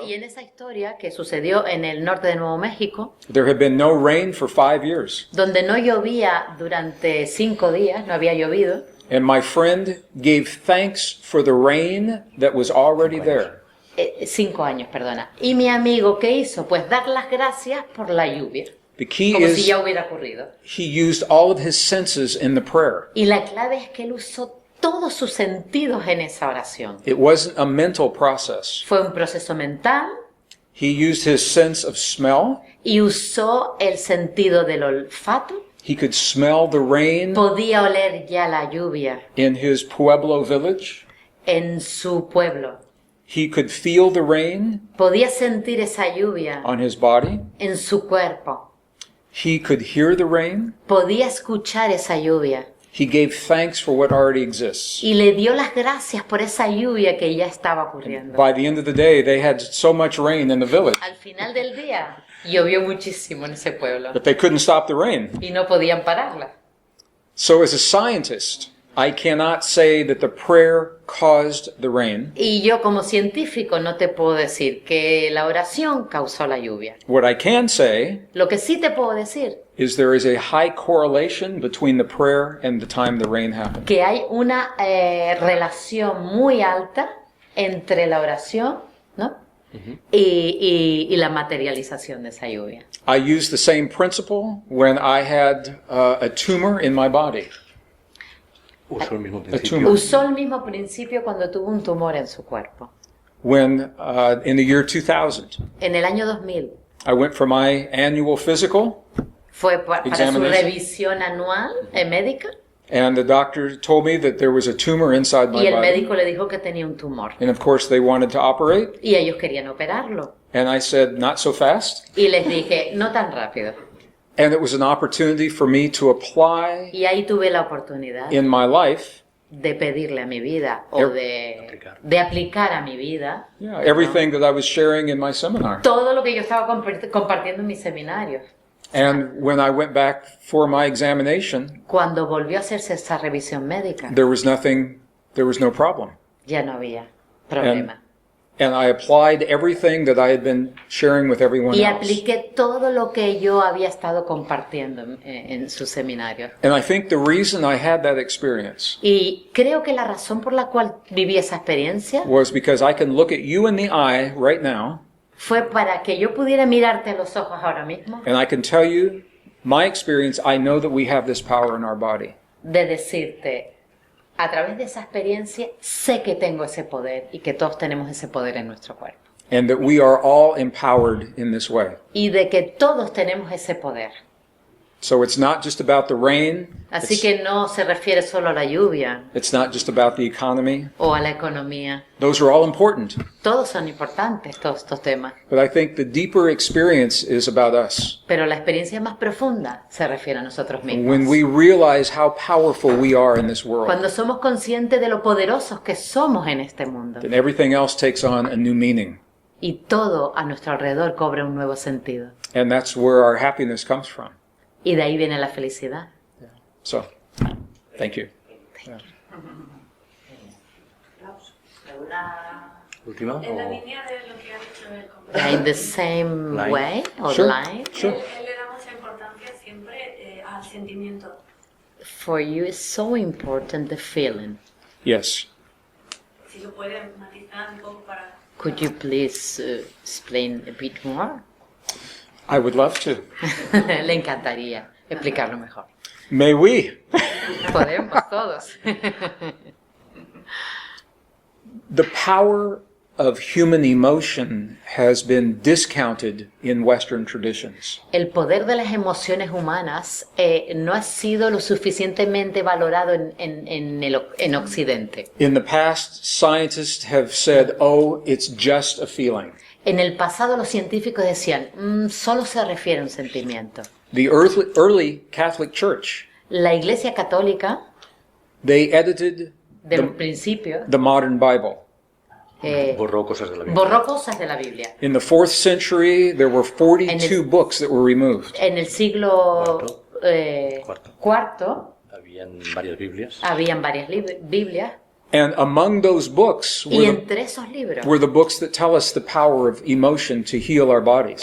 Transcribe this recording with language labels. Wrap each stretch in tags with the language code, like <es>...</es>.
<es>Y en esa historia que sucedió en el norte de Nuevo México,</es> <en>There had been no rain for 5 years.</en> <es>donde no llovía durante 5 días, no había llovido,</es> <en>And my friend gave thanks for the rain that was already there.</en> <es>5 años, perdona. Y mi amigo, ¿qué hizo? Pues dar las gracias por la lluvia,</es> <en>The key</en> <es>como si</es> <en>is</en> <es>ya hubiera ocurrido.</es> <en>he used all of his senses in the prayer.</en> <es>Y la clave es que él usó todos sus sentidos en esa oración.</es> <en>It wasn't a mental process.</en> <es>Fue un proceso mental</es> <en>He used his sense of smell.</en> <es>y usó el sentido del olfato.</es> <en>He could smell the rain</en> <es>Podía oler ya la lluvia</es> <en>in his Pueblo village.</en> <es>en su pueblo.</es> <en>He could feel the rain</en> <es>Podía sentir esa lluvia</es> <en>on his body.</en> <es>en su cuerpo.</es> <en>He could hear the rain.</en> <es>Podía escuchar esa lluvia.</es> <en>He gave thanks for what already exists.</en> <es>Y le dio las gracias por esa lluvia que ya estaba ocurriendo.</es> <en>By the end of the day, they had so much rain in the village</en> <es>Al final del día, llovió muchísimo en ese pueblo</es> <en>that they couldn't stop the rain.</en> <es>y no podían pararla.</es> <en>So as a scientist, I cannot say that the prayer caused the rain.</en> <es>Y yo como científico no te puedo decir que la oración causó la lluvia.</es> <en>What I can say</en> <es>Lo que sí te puedo decir</es> <en>is there is a high correlation between the prayer and the time the rain happened.</en> <es>que hay una relación muy alta entre la oración, ¿no? y la materialización de esa lluvia.</es> <en>I used the same principle when I had a tumor in my body.</en> <es>Usó el mismo</es> <en>A</en> <es>principio.</es> <en>tumor.</en> <es>Usó el mismo principio cuando tuvo un tumor en su cuerpo.</es> <en>When in the year 2000,</en> <es>En el año 2000</es> <en>I went for my annual physical,</en> <es>fue para su</es> <en>Examination.</en> <es>revisión anual médica</es> <en>and the doctor told me that there was a tumor inside my</en> <es>y el</es> <en>body.</en> <es>médico le dijo que tenía un tumor</es> <en>And of course they wanted to operate,</en> <es>y ellos querían operarlo.</es> <en>and I said, not so fast.</en> <es>Y les dije, no tan rápido.</es> <en>And it was an opportunity for me to apply</en> <es>Y ahí tuve la oportunidad</es> <en>in my life</en> <es>de pedirle a mi vida o de aplicar a mi vida</es> <en>everything that I was sharing in my seminar.</en> <es>todo lo que yo estaba compartiendo en mi seminario.</es> <en>And when I went back for my examination,</en> <es>Cuando volvió a hacerse esa revisión médica,</es> <en>there was no problem.</en> <es>ya no había problema.</es> <en>And I applied everything that I had been sharing with everyone</en> <es>Y</es> <en>else.</en> <es>apliqué todo lo que yo había estado compartiendo en su seminario.</es> <en>And I think the reason I had that experience</en> <es>Y creo que la razón por la cual viví esa experiencia</es> <en>was because I can look at you in the eye right now,</en> <es>fue para que yo pudiera mirarte a los ojos ahora mismo,</es> <en>and I can tell you my experience. I know that we have this power in our body.</en> <es>de decirte, a través de esa experiencia, sé que tengo ese poder y que todos tenemos ese poder en nuestro cuerpo.</es> <en>And that we are all empowered in this way.</en> <es>Y de que todos tenemos ese poder.</es> <en>So it's not just about the rain.</en> <es>Así que no se refiere solo a la lluvia</es> <en>It's not just about the economy.</en> <es>o a la economía.</es> <en>Those are all important.</en> <es>Todos son importantes, todos estos temas.</es> <en>But I think the deeper experience is about us.</en> <es>Pero la experiencia más profunda se refiere a nosotros mismos.</es> <en>When we realize how powerful we are in this world,</en> <es>Cuando somos conscientes de lo poderosos que somos en este mundo.</es> <en>then everything else takes on a new meaning.</en> <es>Y todo a nuestro alrededor cobra un nuevo sentido.</es> <en>And that's where our happiness comes from.</en> <es>Y de ahí viene la felicidad.</es> <en>So, thank you.</en> <es>Última. En la o- línea de lo que ha dicho el compañero.</es> <en>In the same Line. way or Sure. line. Sure.</en> <es>Él le da mucha importancia siempre al sentimiento.</es> <en>For you is so important the feeling. Yes.</en> <es>Si lo puede matizar un poco para...</es> <en>Could you please explain a bit more? I would love to.</en> <es>Le encantaría explicarlo mejor.</es> <en>May we?</en> <es>Podemos todos.</es> <en>The power of human emotion has been discounted in Western traditions.</en> <es>El poder de las emociones humanas no ha sido lo suficientemente valorado en Occidente.</es> <en>In the past, scientists have said, oh, it's just a feeling.</en> <es>En el pasado los científicos decían, solo se refiere a un sentimiento.</es> <en>The early Catholic Church,</en> <es>La Iglesia Católica,</es> <en>they edited</en> <es>del principio,</es> <en>the modern Bible.</en> <es>Borró cosas de la Biblia. borró cosas de la Biblia.</es> <en>In the 4th century, there were 42 books that were removed.</en> <es>En el siglo cuarto Habían varias Biblias. habían varias Biblias</es> <en>And among those books</en> <es>y entre esos libros</es> <en>were the books that tell us the power of emotion to heal our bodies.</en>